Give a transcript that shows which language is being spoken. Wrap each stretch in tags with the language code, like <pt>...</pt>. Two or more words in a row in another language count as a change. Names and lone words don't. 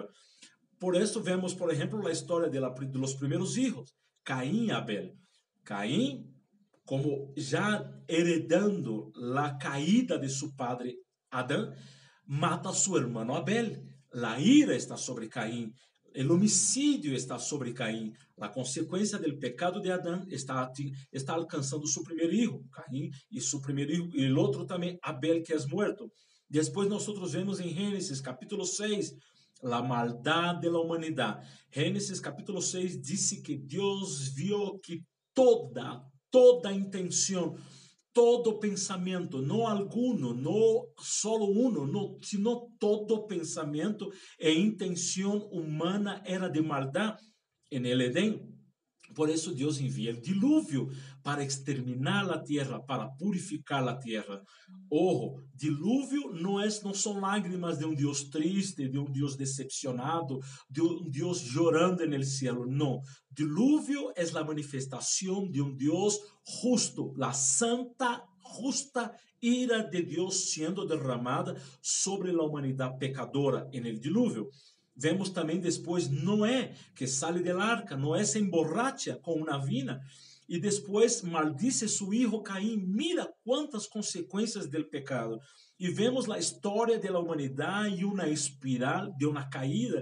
<es>Por eso vemos, por ejemplo, la historia de los primeros hijos, Caín y Abel. Caín, como ya heredando la caída de su padre Adán, mata a su hermano Abel. La ira está sobre Caín. El homicídio</es> <pt>está sobre Caim. A consequência do pecado de Adão está alcançando seu primeiro filho, Caim, e seu primeiro filho, e o outro também, Abel, que é morto. Depois nós vemos em Gênesis, capítulo 6, a maldade da humanidade. Gênesis, capítulo 6, diz que Deus viu que toda intenção, todo pensamento, não alguno, não</pt> <es>solo uno,</es> <pt>não, sino todo pensamento e intenção humana era de maldade</pt> <es>en el Edén.</es> <pt>Por isso Deus envia o dilúvio para exterminar a terra, para purificar a terra. Ojo, dilúvio não são lágrimas de um Deus triste, de um Deus decepcionado, de um Deus chorando no céu. Não. Dilúvio é a manifestação de um Deus justo, a santa, justa ira de Deus sendo derramada sobre a humanidade pecadora</pt> <es>en el dilúvio.</es> <pt>Vemos também depois Noé, que sai da arca. Noé</pt> <es>se emborracha</es> <pt>com uma vina e depois maldice seu filho Caim. Mira quantas consequências do pecado. E vemos a história da humanidade e uma espiral de uma caída.</pt>